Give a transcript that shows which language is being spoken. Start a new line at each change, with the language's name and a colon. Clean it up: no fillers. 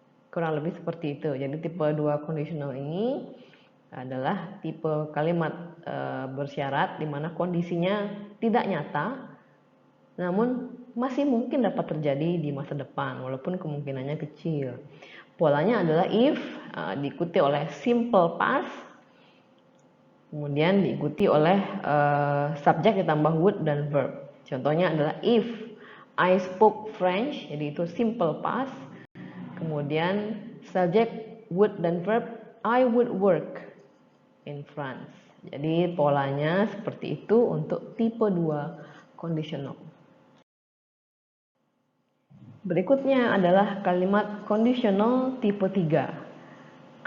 Indonesian: Kurang lebih seperti itu. Jadi tipe 2 conditional ini adalah tipe kalimat bersyarat di mana kondisinya tidak nyata, namun masih mungkin dapat terjadi di masa depan walaupun kemungkinannya kecil. Polanya adalah if, diikuti oleh simple past, kemudian diikuti oleh subjek ditambah would dan verb. Contohnya adalah
English: if I spoke French,
Indonesian: jadi itu simple past. Kemudian subjek would dan verb,
English: I would work in France.
Indonesian: Jadi polanya seperti itu untuk tipe 2 conditional. Berikutnya adalah kalimat conditional tipe 3.